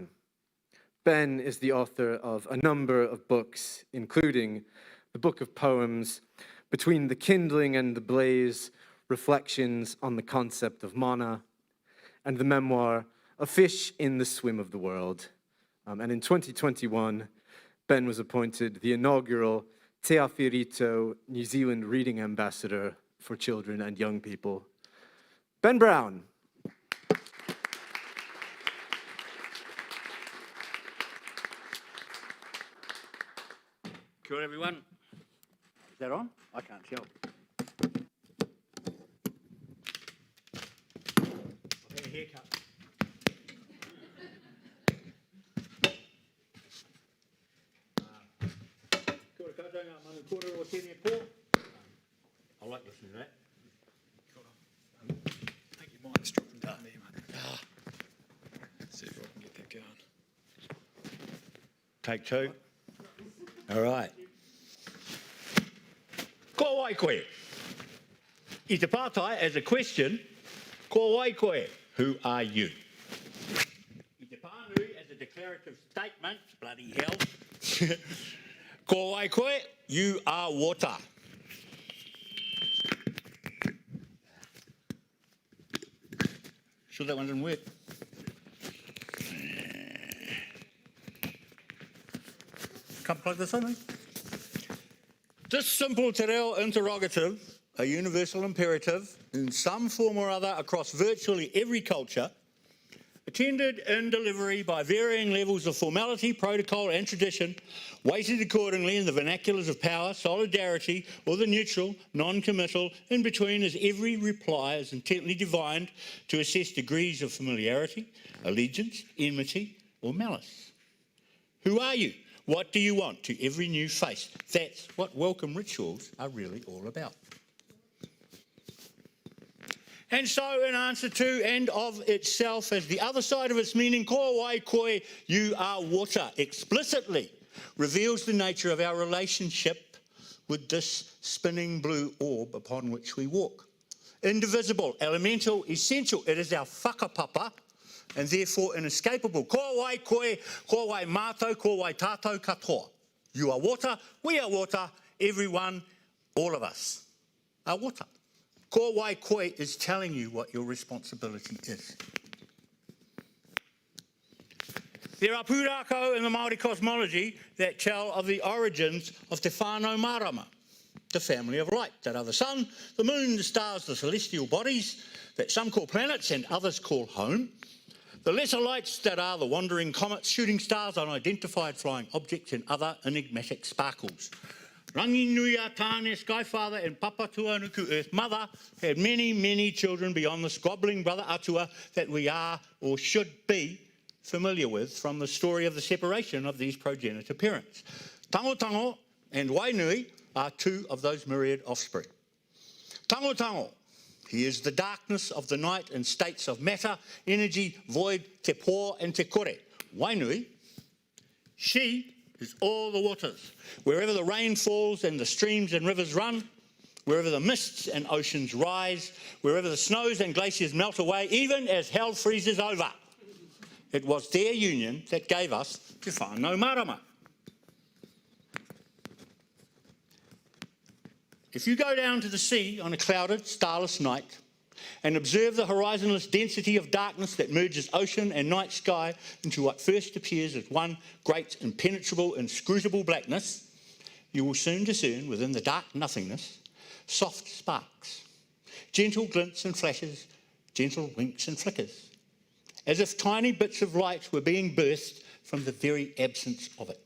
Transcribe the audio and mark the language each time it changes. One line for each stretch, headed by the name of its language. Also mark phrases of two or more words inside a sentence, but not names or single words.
English: Ben is the author of a number of books, including the book of poems, Between the Kindling and the Blaze, Reflections on the Concept of Mana, and the memoir, A Fish in the Swim of the World. And in 2021, Ben was appointed the inaugural Te Awhirito New Zealand Reading Ambassador for Children and Young People. Ben Brown.
Māori: Kia ora,
English: everyone. Is that on? I can't tell. I've had a haircut.
Māori: Kia ora koutou, ngā manu kōrero o tēnei pō.
English: I like listening to that. I think your mind's dropping down there, mate. See if I can get that going. Take two. All right.
Māori: Ko wai koe. I te pātai
English: as a question,
Māori: ko wai koe,
English: who are you?
Māori: I te pānui
English: as a declarative statement, bloody hell.
Māori: Ko wai koe,
English: you are water. Sure that one didn't work? Can't plug this in, eh? This simple
Māori: te reo
English: interrogative, a universal imperative, in some form or other across virtually every culture, attended in delivery by varying levels of formality, protocol and tradition, weighted accordingly in the vernaculars of power, solidarity, or the neutral, non-committal, in between as every reply is intently divined to assess degrees of familiarity, allegiance, enmity, or malice. Who are you? What do you want to every new face? That's what welcome rituals are really all about. And so in answer to and of itself as the other side of its meaning,
Māori: ko wai koe,
English: you are water, explicitly reveals the nature of our relationship with this spinning blue orb upon which we walk. Indivisible, elemental, essential. It is our whakapapa, and therefore inescapable.
Māori: Ko wai koe, ko wai mātou, ko wai tātou katoa.
English: You are water, we are water, everyone, all of us are water.
Māori: Ko wai koe
English: is telling you what your responsibility is. There are pūrākau in the Māori cosmology that tell of the origins of
Māori: te whānau marama,
English: the family of light, that are the sun, the moon, the stars, the celestial bodies that some call planets and others call home, the lesser lights that are the wandering comets, shooting stars, unidentified flying objects and other enigmatic sparkles. Rangi Nuia, Tāne, Skyfather and Papa Tuanuku, Earth Mother, had many, many children beyond the squabbling brother Atua that we are or should be familiar with from the story of the separation of these progenitor parents. Tango Tango and Wainui are two of those myriad offspring. Tango Tango, he is the darkness of the night and states of matter, energy, void,
Māori: te pō and te kore.
English: Wainui, she is all the waters. Wherever the rain falls and the streams and rivers run, wherever the mists and oceans rise, wherever the snows and glaciers melt away, even as hell freezes over. It was their union that gave us
Māori: te whānau marama.
English: If you go down to the sea on a clouded, starless night and observe the horizonless density of darkness that merges ocean and night sky into what first appears as one great, impenetrable, inscrutable blackness, you will soon discern within the dark nothingness soft sparks, gentle glints and flashes, gentle winks and flickers, as if tiny bits of light were being burst from the very absence of it.